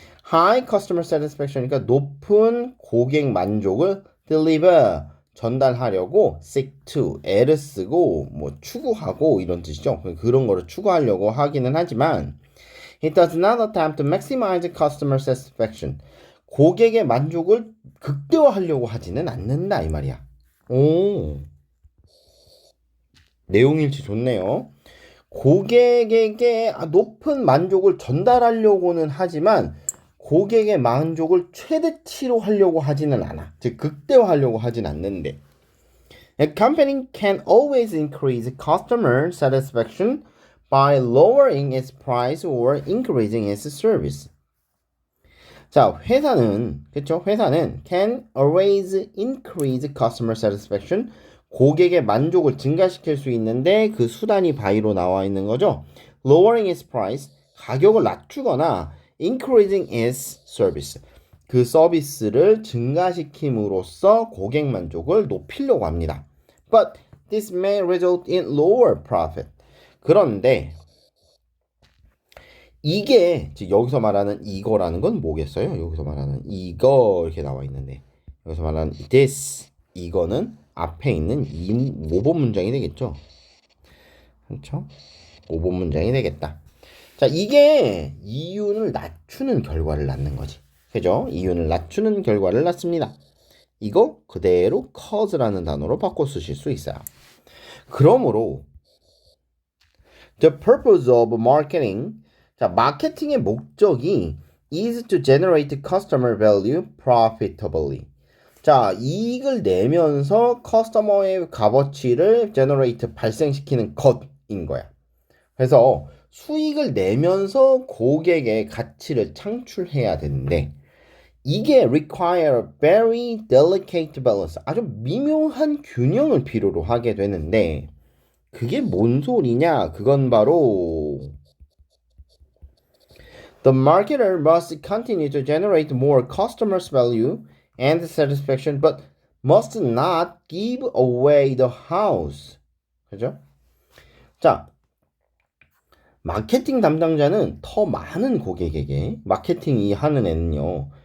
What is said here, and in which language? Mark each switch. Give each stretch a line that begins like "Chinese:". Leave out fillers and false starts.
English: High customer satisfaction,
Korean: 그러니까 높은 고객 만족을 deliver, 전달하려고 seek to, 애를 쓰고 뭐 추구하고 이런 뜻이죠. 그런 거를 추구하려고 하기는 하지만
English: it does not attempt to maximize customer satisfaction.
Korean: 고객의 만족을 극대화하려고 하지는 않는다 이 말이야. 오, 내용 일치 좋네요. 고객에게 높은 만족을 전달하려고는 하지만 고객의 만족을 최대치로 하려고 하지는 않아. 즉 극대화하려고 하진 않는데.
English: A company can always increase customer satisfaction by lowering its price or increasing its service.
Korean: 자, 그쵸?
English: 회사는 can always increase customer satisfaction.
Korean: 고객의 만족을 증가시킬 수 있는데 그 수단이 by로 나와 있는 거죠.
English: Lowering its price,
Korean: 가격을 낮추거나
English: increasing its service,
Korean: 그 서비스를 증가시킴으로써 고객 만족을 높이려고 합니다.
English: But this may result in lower profit.
Korean: 그런데 이게 즉 여기서 말하는 이거라는 건 뭐겠어요? 여기서 말하는 이거 이렇게 나와 있는데 여기서 말하는 this 이거는 앞에 있는 이 5번 문장이 되겠죠? 그렇죠? 5번 문장이 되겠다. 자, 이게 이윤을 낮추는 결과를 낳는 거지. 그죠? 이윤을 낮추는 결과를 낳습니다. 이거 그대로 cause라는 단어로 바꿔 쓰실 수 있어요. 그러므로
English: the purpose of marketing,
Korean: 자, 마케팅의 목적이
English: is to generate customer value profitably.
Korean: 자, 이익을 내면서 커스터머의 값어치를 generate, 발생시키는 것인 거야. 그래서 수익을 내면서 고객의 가치를 창출해야 되는데 이게
English: require very delicate balance,
Korean: 아주 미묘한 균형을 필요로 하게 되는데 그게 뭔 소리냐? 그건 바로
English: The marketer must continue to generate more customers' value and satisfaction, but must not give away the house.
Korean: 그죠? 자, 마케팅 담당자는 더 많은 고객에게 마케팅 이 하는 애는요.